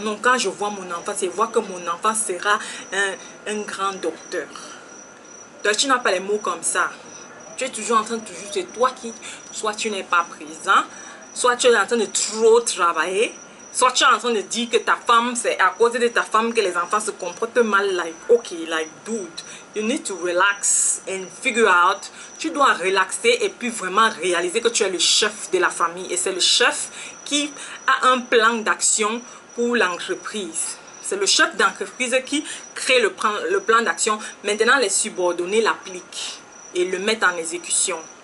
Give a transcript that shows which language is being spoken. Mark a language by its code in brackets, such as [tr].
[fr] Non, quand je vois mon enfant, c'est voir que mon enfant sera un grand docteur. Donc tu n'as pas les mots comme ça. Tu es toujours en train de c'est toi qui, soit tu n'es pas présent, soit tu es en train de trop travailler, soit tu es en train de dire que ta femme, c'est à cause de ta femme que les enfants se comportent mal. [en] Like, okay, like, dude, you need to relax and figure out. [fr] Tu dois relaxer et puis vraiment réaliser que tu es le chef de la famille. Et c'est le chef qui a un plan d'action pour l'entreprise. C'est le chef d'entreprise qui crée le plan d'action. Maintenant, les subordonnés l'appliquent et le mettre en exécution.